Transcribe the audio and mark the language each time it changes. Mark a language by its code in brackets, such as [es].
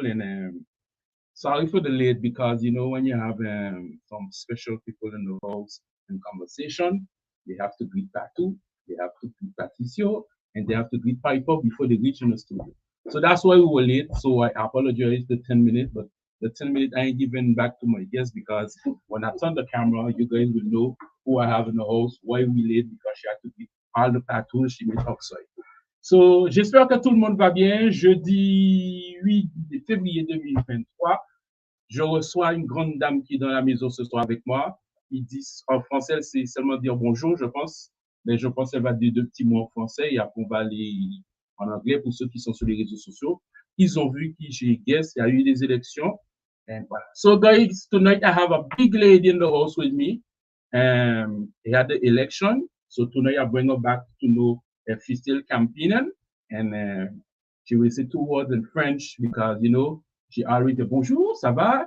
[en] And sorry for the late because, you know, when you have some special people in the house and conversation, they have to greet Patu, they have to greet Patricio, and they have to greet Piper before they reach in the studio. So that's why we were late. So I apologize the 10 minutes, but the 10 minutes I ain't giving back to my guests because when I turn the camera, you guys will know who I have in the house, why we late, because she had to greet all the Patus she met outside. [fr] So j'espère que tout le monde va bien. Jeudi 8 février 2023. Je reçois une grande dame qui est dans la maison ce soir avec moi. Ils disent en français, c'est seulement dire bonjour, je pense. Mais je pense qu'elle va dire deux petits mots en français et après on va aller en anglais pour ceux qui sont sur les réseaux sociaux. Ils ont vu qui j'ai guess, il y a eu des élections. [en] And voilà. So guys, tonight I have a big lady in the house with me. They had the election. So tonight I bring her back to know if she's still campaigning. And she will say two words in French because, you know, she already said [fr] bonjour, ça va?